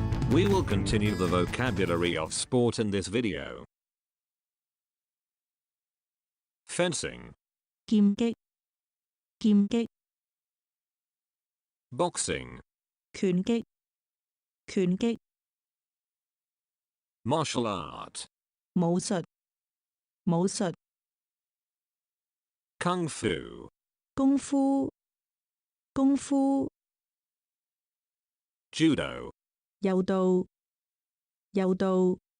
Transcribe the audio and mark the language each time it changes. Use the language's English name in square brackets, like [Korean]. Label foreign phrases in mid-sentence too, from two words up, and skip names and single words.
[English] We will continue the vocabulary of sport in this video. Fencing, [Chinese] 劍擊、劍擊、 [English] boxing, [Chinese] 拳擊、拳擊、 [English] martial art, [Chinese] 武術、武術、 [English] kung fu, [Chinese] 功夫、功夫、 [English] judo, [Chinese] 柔道、柔道、